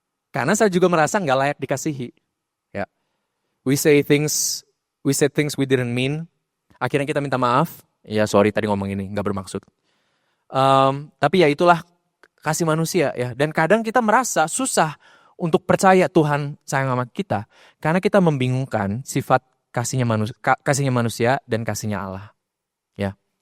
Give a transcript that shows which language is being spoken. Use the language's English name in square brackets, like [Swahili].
[Indonesian] Karena saya juga merasa nggak layak dikasihi. Ya. [English] We say things we didn't mean. [Indonesian] Akhirnya kita minta maaf. Ya sorry tadi ngomong ini, nggak bermaksud. Tapi ya itulah kasih manusia ya. Dan kadang kita merasa susah untuk percaya Tuhan sayang sama kita. Karena kita membingungkan sifat kasihnya manusia dan kasihnya Allah. Ya.